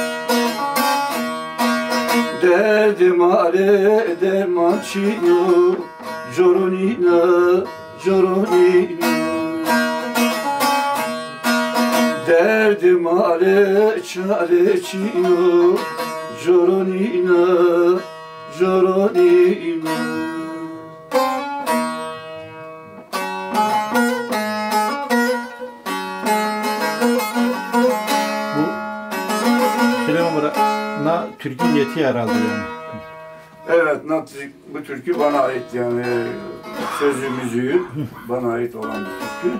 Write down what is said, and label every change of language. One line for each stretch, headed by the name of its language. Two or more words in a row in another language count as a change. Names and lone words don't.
Zaza: Derdim ale derman çino, Corunina, Corunina. Derdim ale çare çino, Corunina, Corunina.
Turkish: Türkü yeti herhalde yani. Evet, bu türkü bana ait yani sözü müziği bana ait olan bir türkü.